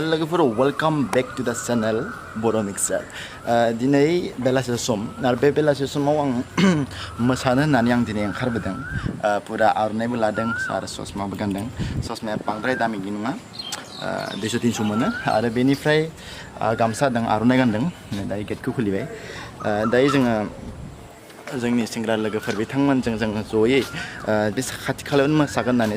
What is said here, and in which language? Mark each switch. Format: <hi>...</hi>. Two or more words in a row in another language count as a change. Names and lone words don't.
<brx>लोगोफोर</brx> <en>welcome back to the channel</en> <brx>बर' मिक्सार दिनै बेलासे सम आरो बे बेलासे समाव आं मोसानो होननानै आं दिनै ओंखारबोदों पुरा आर'नाइबो लादों आरो ससमाबो गानदों ससमाया बांद्राय दामिनि नङा 200-300 मोनो आरो बेनिफ्राय गामसा दं आर'नाइ गानदों दायो गेटखौ खुलिबाय दायो जोङो जोंनि सेंग्रा लोगोफोर बिथांमोनजों जों जयै बे खाथि खालायावनो मोसागोन होननानै</brx>